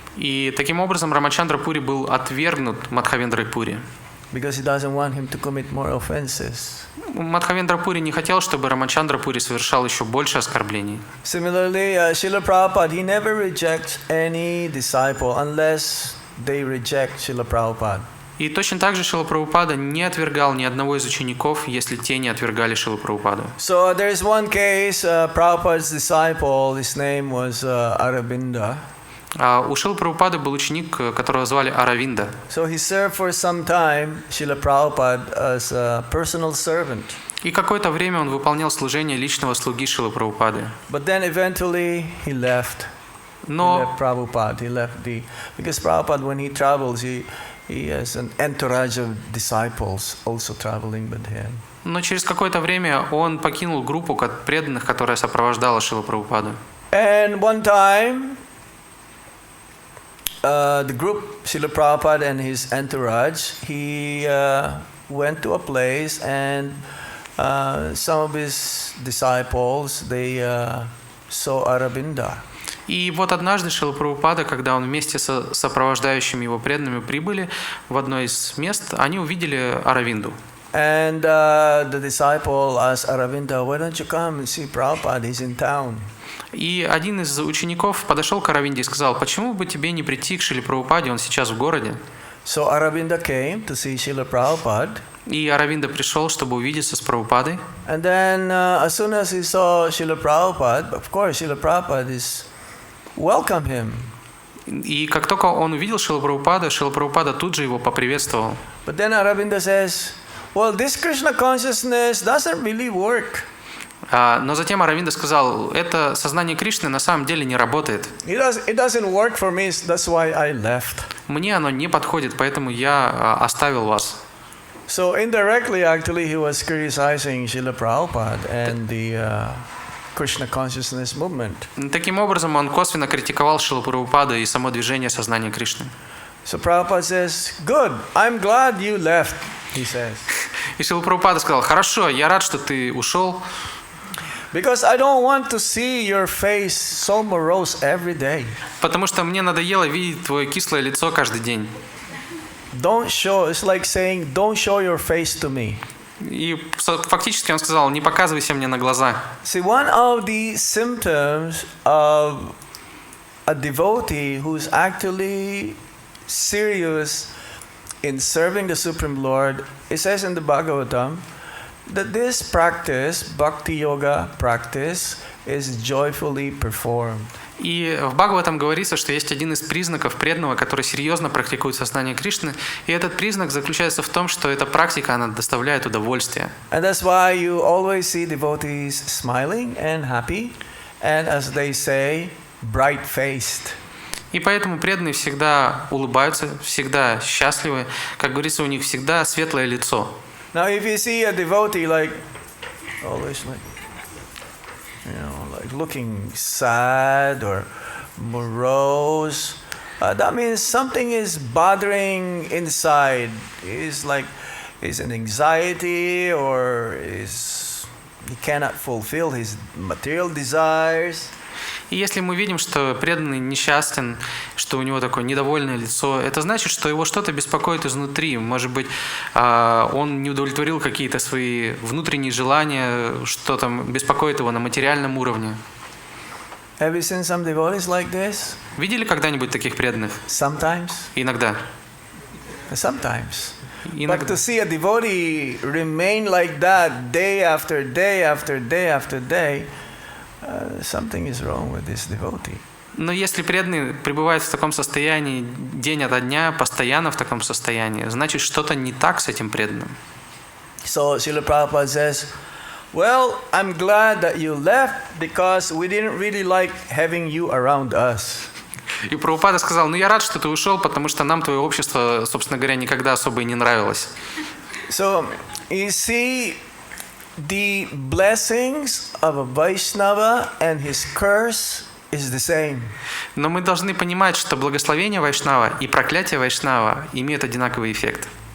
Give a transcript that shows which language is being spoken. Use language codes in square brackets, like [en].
[ru] И таким образом Рамачандра Пури был отвергнут Мадхавендрой Пури. [en] Because he doesn't want him to commit more offenses. [ru] Мадхавендра Пури не хотел, чтобы Рамачандра Пури совершал еще больше оскорблений. [en] Similarly, Srila Prabhupada, he never rejects any disciple unless they reject Srila Prabhupada. [ru] И точно так же Шрила Прабхупада не отвергал ни одного из учеников, если те не отвергали Шрилу Прабхупаду. [en] So there is one case, Prabhupada's disciple, his name was Aravinda. [ru] У Шрилы Прабхупады был ученик, которого звали Аравинда. [en] So he served for some time Srila Prabhupada as a personal servant. [ru] И какое-то время он выполнял служение личного слуги Шрилы Прабхупады. [en] But then eventually he left. [ru] Но [en] He left Prabhupada. Because Prabhupada, when he travels, he has an entourage of disciples also traveling with him. [ru] Но через какое-то время он покинул группу преданных, которая сопровождала Шрилу Прабхупаду. [en] And one time, the group, Srila Prabhupada and his entourage, he went to a place and some of his disciples, they saw Aravinda. [ru] И вот однажды Шрила Прабхупада, когда он вместе со сопровождающими его преданными прибыли в одно из мест, они увидели Аравинду. [en] And the disciple asked Aravinda, why don't you come and see Prabhupada, he's in town. [ru] И один из учеников подошел к Аравинде и сказал, почему бы тебе не прийти к Шриле Прабхупаде, он сейчас в городе. [en] So Aravinda came to see Srila Prabhupada. [ru] И Аравинда пришел, чтобы увидеться с Прабхупадой. [en] And then as soon as he saw Srila Prabhupada, of course Srila Prabhupada is welcome him. [ru] И как только он увидел Шрила Прабхупада тут же его поприветствовал. [en] But then Aravinda says, well, this Krishna consciousness doesn't really work. [ru] Но затем Аравинда сказал, это сознание Кришны на самом деле не работает. [en] It doesn't work for me, that's why I left. [ru] Мне оно не подходит, поэтому я оставил вас. [en] So indirectly, actually, he was criticizing Srila Prabhupada and the Krishna consciousness movement. [ru] Таким образом, он косвенно критиковал Шрилу Прабхупаду и само движение сознания Кришны. [en] So Prabhupada says, good, I'm glad you left, he says. [ru] И Шрила Прабхупада сказал, хорошо, я рад, что ты ушел. [en] Because I don't want to see your face so morose every day. [ru] Потому что мне надоело видеть твое кислое лицо каждый день. [en] Don't show, it's like saying, don't show your face to me. [ru] И фактически он сказал, не показывайся мне на глаза. [en] See, one of the symptoms of a devotee who's actually serious in serving the Supreme Lord, it says in the Bhagavatam that this practice, Bhakti Yoga practice, is joyfully performed. [ru] И в Бхагаватам говорится, что есть один из признаков преданного, который серьезно практикует сознание Кришны, и этот признак заключается в том, что эта практика, она доставляет удовольствие. [en] And that's why you always see devotees smiling and happy, and as they say, bright-faced. [ru] И поэтому преданные всегда улыбаются, всегда счастливы, как говорится, у них всегда светлое лицо. [en] Now if you see a devotee like, always like, like looking sad or morose, that means something is bothering inside. It's like, it's an anxiety or he cannot fulfill his material desires. [ru] И если мы видим, что преданный несчастен, что у него такое недовольное лицо, это значит, что его что-то беспокоит изнутри. Может быть, он не удовлетворил какие-то свои внутренние желания, что там беспокоит его на материальном уровне. [en] Have you seen some devotees like this? [ru] Видели когда-нибудь таких преданных? [en] Sometimes. [ru] Иногда. [en] Sometimes. [ru] Иногда. [en] But to see a devotee remain like that day after day after day after day, something is wrong with this devotee. [ru] Но если преданный пребывает в таком состоянии день ото дня, постоянно в таком состоянии, значит, что-то не так с этим преданным. [en] So Srila Prabhupada says, well, I'm glad that you left because we didn't really like having you around us. [ru] И Прабхупада сказал, я рад, что ты ушел, потому что нам твое общество, собственно говоря, никогда особо и не нравилось. [en] So, you see, the blessings of a Vaishnava and his curse is the same. [ru] Но мы должны понимать, что благословение Вайшнава и проклятие Вайшнава имеют одинаковый эффект.